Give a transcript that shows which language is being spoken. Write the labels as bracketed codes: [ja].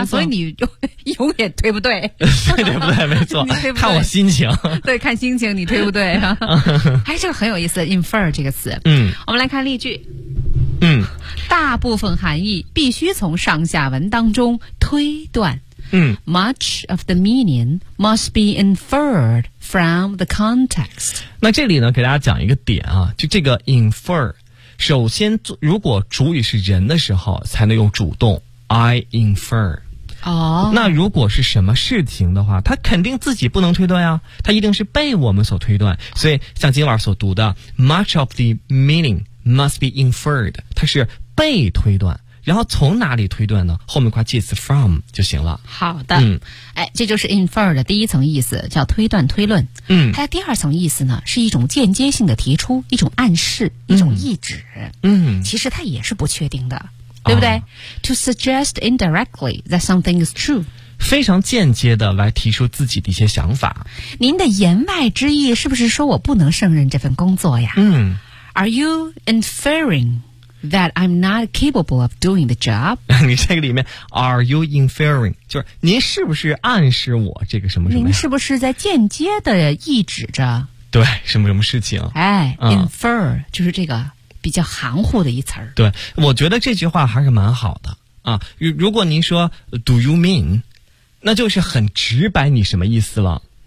[zh] 啊，所以你永远推不对。对对不对，没错，你推不对，看我心情。对，看心情，你推不对啊。哎，这个很有意思 ，infer 这个词。嗯，我们来看例句。嗯，大部分含义必须从上下文当中推断。嗯 [en] ，much of the meaning must be inferred from the context。 [zh] 那这里呢，给大家讲一个点啊，就这个 infer。首先，如果主语是人的时候，才能用主动 [en] I infer。哦， [zh] 那如果是什么事情的话，他肯定自己不能推断呀，他一定是被我们所推断。所以，像今晚所读的 ， [en] much of the meaning must be inferred， [zh] 它是被推断。然后从哪里推断呢？后面挂介词 from 就行了。好的，嗯，哎，这就是 infer 的第一层意思，叫推断推论。嗯，它的第二层意思呢，是一种间接性的提出，一种暗示，一种意指。嗯，其实它也是不确定的，嗯，对不对，啊，？ [en] To suggest indirectly that something is true， [zh] 非常间接的来提出自己的一些想法。您的言外之意是不是说我不能胜任这份工作呀？嗯 [en] ，Are you inferring？ That I'm not capable of doing the job. [zh] 你这个里面 [en] are you inferring? [zh] 就是您是不是暗示我这个什么什么？您是不是在间接的意指着？对，什么什么事情？哎，嗯，infer 就是这个比较含糊的一词儿。对，我觉得这句话还是蛮好的啊。如果您说 [en] do you mean， [zh] 那就是很直白你什么意思了。